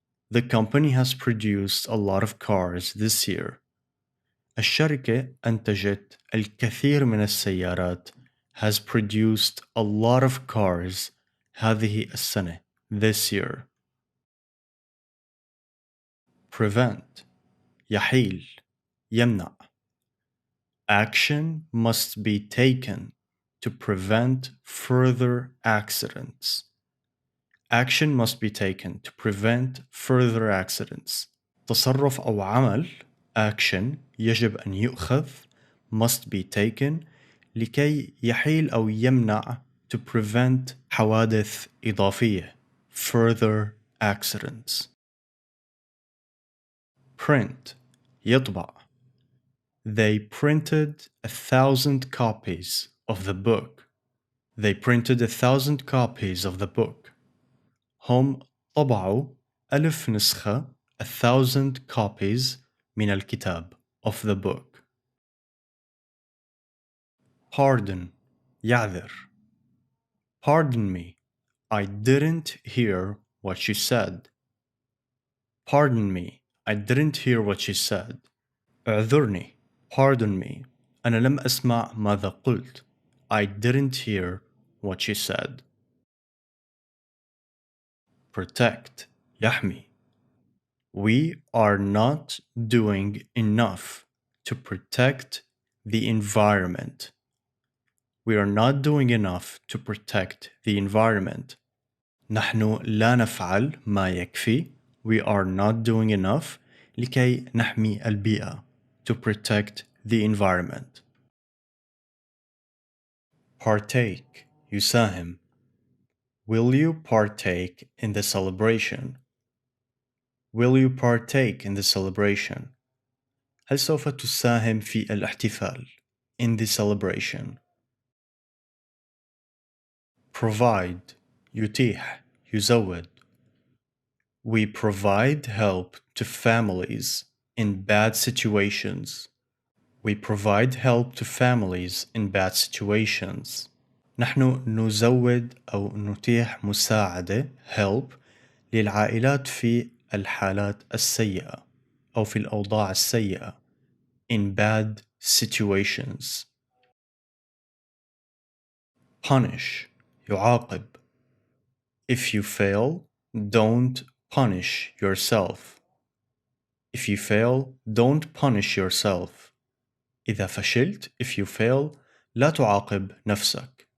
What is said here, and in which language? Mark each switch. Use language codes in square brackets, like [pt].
[en] The company has produced a lot of cars this year. [ar] الشركة أنتجت الكثير من السيارات [en] has produced a lot of cars [ar] هذه السنة [en] this year. [ar] Prevent يحيل يمنع. [en] Action must be taken to prevent further accidents. Action must be taken to prevent further accidents. [ar] تصرف أو عمل [en] action [ar] يجب أن يؤخذ [en] must be taken [ar] لكي يحيل أو يمنع [en] to prevent [ar] حوادث إضافية [en] further accidents. Print يطبع. They printed 1,000 copies of the book. They printed 1,000 copies of the book. [ar] هم طبعوا 1000 نسخة [en] 1,000 copies [ar] من الكتاب [en] of the book. Pardon يعذر. Pardon me, I didn't hear what you said. Pardon me, I didn't hear what you said. [ar] اعذرني. [en] Pardon me, [ar] أنا لم أسمع ماذا قلت. [en] I didn't hear what you said. Protect يحمي. We are not doing enough to protect the environment. We are not doing enough to protect the environment. [ar] نحن لا نفعل ما يكفي. [en] We are not doing enough [ar] لكي نحمي البيئة. [en] To protect the environment. Partake يساهم. Will you partake in the celebration? Will you partake in the celebration? [ar] هل سوف تساهم في الاحتفال? [en] In the celebration. [ar] Provide يتيح يزود. [en] We provide help to families in bad situations. We provide help to families in bad situations. [ar] نحن نزود أو نتيح مساعدة help للعائلات في الحالات السيئة أو في الأوضاع السيئة [en] in bad situations. Punish يعاقب. If you fail, don't punish yourself. If you fail, don't punish yourself. [ar] إذا فشلت, [en] if you fail, [ar] لا تعاقب نفسك.